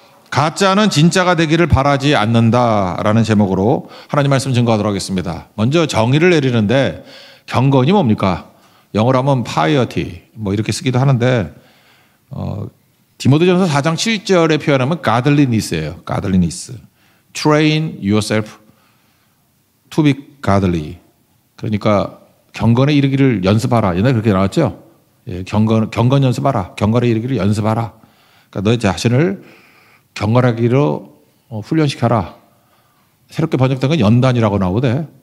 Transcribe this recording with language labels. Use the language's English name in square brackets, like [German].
[Korean] 가짜는 진짜가 되기를 바라지 않는다라는 제목으로 하나님 말씀 증거하도록 하겠습니다. 먼저 정의를 내리는데 경건이 뭡니까? 영어로 하면 piety 뭐 이렇게 쓰기도 하는데 디모데전서 4장 7절에 표현하면 godliness예요. [English] godliness. Train yourself to be godly. [Korean] 그러니까 경건에 이르기를 연습하라. 옛날에 그렇게 나왔죠? 예, 경건 연습하라. 경건에 이르기를 연습하라. 그러니까 너의 자신을 경건하기로 훈련시켜라. 새롭게 번역된 건 연단이라고 나오대.